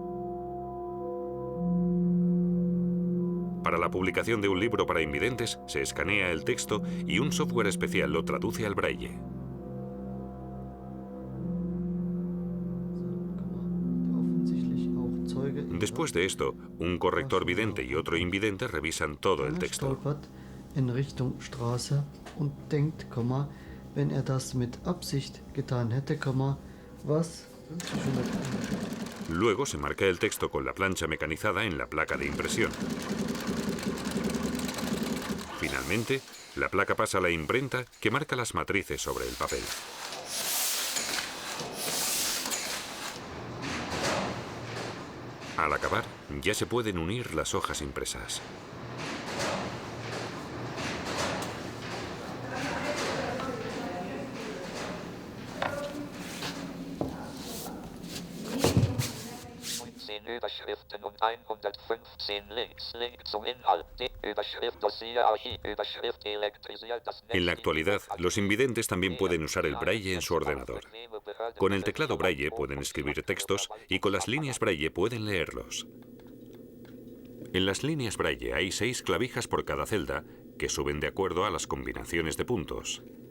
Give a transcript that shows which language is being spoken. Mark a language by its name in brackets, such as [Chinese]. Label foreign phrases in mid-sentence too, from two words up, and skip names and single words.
[Spanish] Para la publicación de un libro para invidentes, se escanea el texto y un software especial lo traduce al Braille. Después de esto, un corrector vidente y otro invidente revisan todo el texto. [German] In Richtung Straße und denkt, wenn das mit Absicht getan hätte, was? [Spanish] Luego se marca el texto con la plancha mecanizada en la placa de impresión. Finalmente, la placa pasa a la imprenta que marca las matrices sobre el papel. Al acabar, ya se pueden unir las hojas impresas. [German] Überschriften und 115 Links. Link zum Inhalt. Die Überschrift Dossier Archiv. Überschrift elektrisiert das Netz. [Spanish] En la actualidad, los invidentes también pueden usar el Braille en su ordenador. Con el teclado Braille pueden escribir textos y con las líneas Braille pueden leerlos. En las líneas Braille hay 6 clavijas por cada celda que suben de acuerdo a las combinaciones de puntos.